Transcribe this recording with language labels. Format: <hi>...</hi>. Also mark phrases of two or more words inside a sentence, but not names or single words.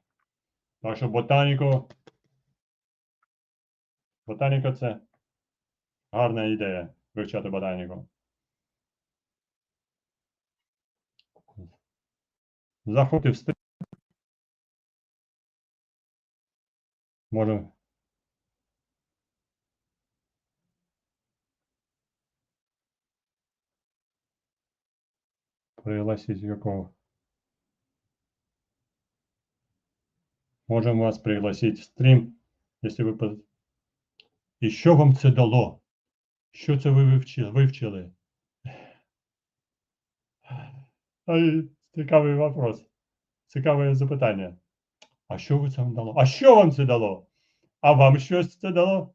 <uk>Так що ботаніка це гарна ідея вивчати ботаніку. Заходьте в стрім.</uk> <ru>Можемо пригласить какого? Можем вас пригласить в стрім,</ru> <uk>якщо ви... І що вам це дало? Що це ви вивчили? Цікавий вопрос. Цікаве запитання. А що ви це вам дало? А що вам це дало? А вам щось це дало?</uk>